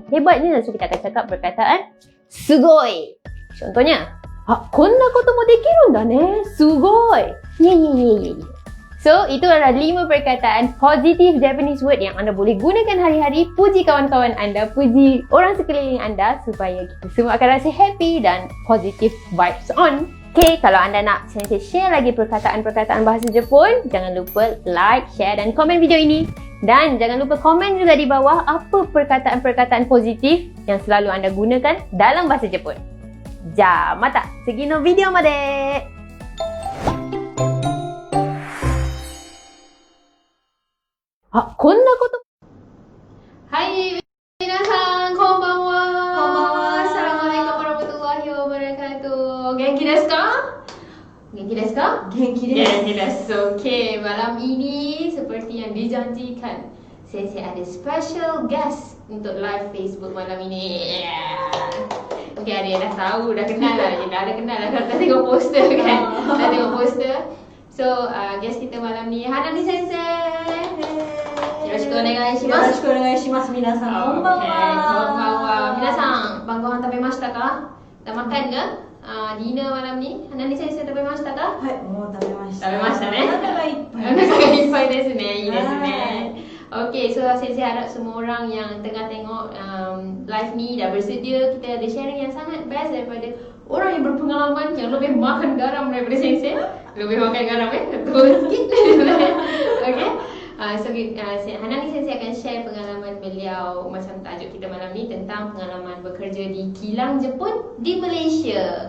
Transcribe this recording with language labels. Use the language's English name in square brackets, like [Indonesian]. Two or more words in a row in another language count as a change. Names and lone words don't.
[Malay] Hebatnya. So, kita akan cakap perkataan sugoi. Contohnya, [Japanese] こんなこともできるんだね. [Malay] Sugoi. Ye. So, itu adalah 5 perkataan [English] positive Japanese word [Malay] yang anda boleh gunakan hari-hari. Puji kawan-kawan anda, puji orang sekeliling anda supaya kita semua akan rasa happy dan [English] positive vibes on. [Malay] Okay, kalau anda nak Sensei share lagi perkataan-perkataan bahasa Jepun, jangan lupa like, share dan komen video ini. Dan jangan lupa komen juga di bawah apa perkataan-perkataan positif yang selalu anda gunakan dalam bahasa Jepun. [Japanese] じゃ、また次のビデオまで! はい皆さん、こんばんは. [Arabic] السلام عليكم ورحمة الله وبركاته. [Japanese] 元気ですか?元気ですか? 元気です. 元気です. [Malay] Okay, malam ini seperti yang dijanjikan, Sensei ada [English] special guest [Malay] untuk live Facebook malam ini. Okay, ada yang dah tahu, dah kenal lah. Dah kenal lah kalau dah tengok poster kan. Dah tengok poster. So, guest kita malam ni Hanani Sensei. [Japanese] よろしくお願いします。よろしくお願いします。皆さん、こんばんは。こんばんは。皆さん、晩ご飯食べましたか? [Malay] Dah makan ke? Dinner malam ni, Hanani Sensei [Japanese] 食べましたか? はい、もう食べました。食べましたね。お腹がいっぱい。お腹がいっぱいですね。いいですね。 [Malay] Okay, so Sensei harap semua orang yang tengah tengok live ni dah bersedia. Kita ada sharing yang sangat best daripada orang yang berpengalaman, yang lebih makan garam daripada Sensei. Lebih makan garam betul sikit. Okay. So Hanani Sensei akan share pengalaman beliau, macam tajuk kita malam ni tentang pengalaman bekerja di kilang Jepun di Malaysia.